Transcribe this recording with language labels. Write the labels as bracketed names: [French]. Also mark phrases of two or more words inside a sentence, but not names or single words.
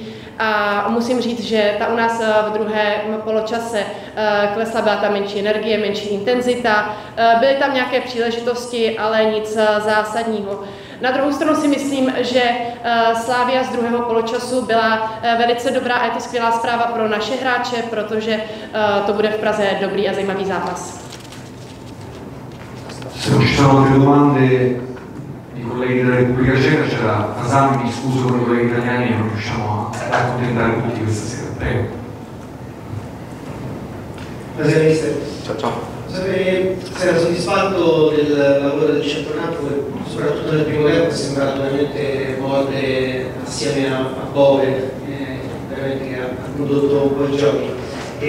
[Czech] A musím říct, že ta u nás v druhém poločase klesla, byla tam menší energie, menší intenzita, byly tam nějaké příležitosti, ale nic zásadního. Na druhou stranu si myslím, že Slavia z druhého poločasu byla velice dobrá a je to skvělá zpráva pro naše hráče, protože to bude v Praze dobrý a zajímavý zápas. [Italian] Se non ci sono altre domande i colleghi della Repubblica Ceca, c'era Fasano, mi scuso con i colleghi italiani, non riusciamo a accontentare tutti questa sera. Prego. Buonasera mister. Ciao. Se era soddisfatto del lavoro del centrocampo, soprattutto nel primo tempo è sembrato veramente forte assieme a Bove, veramente che ha condotto un po' i giochi.